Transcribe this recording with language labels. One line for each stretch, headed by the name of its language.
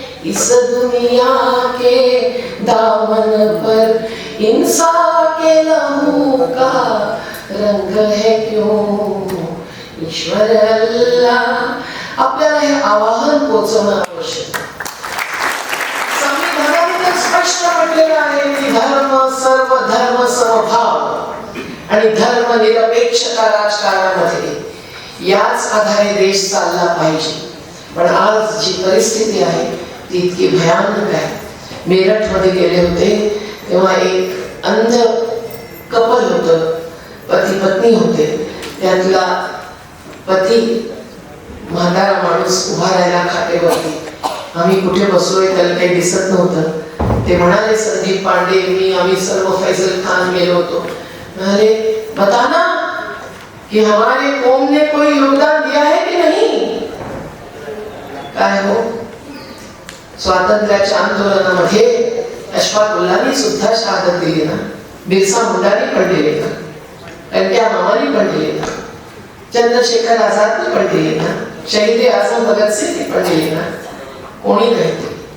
Hindi: इस दुनिया के दामन पर इंसान के लहू का रंग है क्यों ईश्वर अल्लाह।
Marathi: आपल्याला हे आवाहन पोचवणं आवश्यक आहे। संविधानाने तर स्पष्ट म्हटलेलं आहे की धर्म सर्व धर्म समभाव आणि धर्मनिरपेक्षता राजकारणामध्ये याच आधारे देश चालला पाहिजे। पण आज जी परिस्थिती आहे ती इतकी भयानक आहे। मेरठमध्ये गेले होते तेव्हा एक अंध कपल होतं, पती पत्नी होते। त्यातला पती म्हातारा माणूस उभा राहिला खाटेवरती। आम्ही कुठे बसलोय त्याला काही दिसत नव्हतं। ते म्हणाले संदीप पांडे आम्ही सर्व फैजल खान गेलो होतो। म्हणाले
Hindi: बताना कि हमारे कौम ने कोई योगदान दिया है कि नहीं।
Marathi: काय हो, स्वातंत्र्याच्या आंदोलनामध्ये अशफाकुल्लानी सुद्धा शहादत दिली ना, बिरसा मुंडानी पण दिली ना, कंट्या मामानी पण दिली ना, चंद्रशेखर आझादनी पण दिली ना, शहीद आजम भगत सिंह पण दिली ना, कोणी नाही।